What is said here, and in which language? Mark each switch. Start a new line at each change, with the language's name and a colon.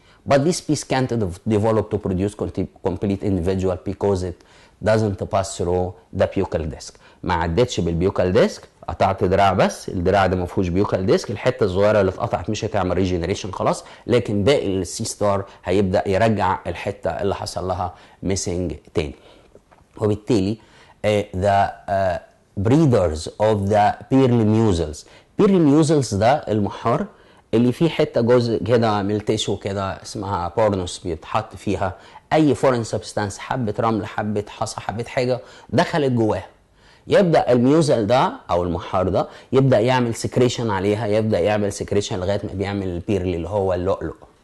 English: But this piece can't develop to produce complete individual because it doesn't pass through the buccal disc.
Arabic: ما عدتش بالبيوكال ديسك قطعت دراع بس، الدراع ده ما فيهوش بيوكال ديسك، الحته الصغيره اللي اتقطعت مش هتعمل ريجنريشن خلاص، لكن باقي السي ستار هيبدا يرجع الحته اللي حصل لها ميسنج تاني.
English: وبالتالي the breeders of the pearly mussels.
Arabic: pearly mussels ده المحار اللي فيه حته جزء كده من التيشو كده اسمها بورنوس بيتحط فيها اي فورين سبستانس، حبه رمل، حبه حصى، حبه حاجه دخلت جواها. يبدا الميوزل ده او المحار ده يبدا يعمل سكريشن عليها، يبدا يعمل سكريشن لغايه ما بيعمل البيرلي اللي هو اللؤلؤ.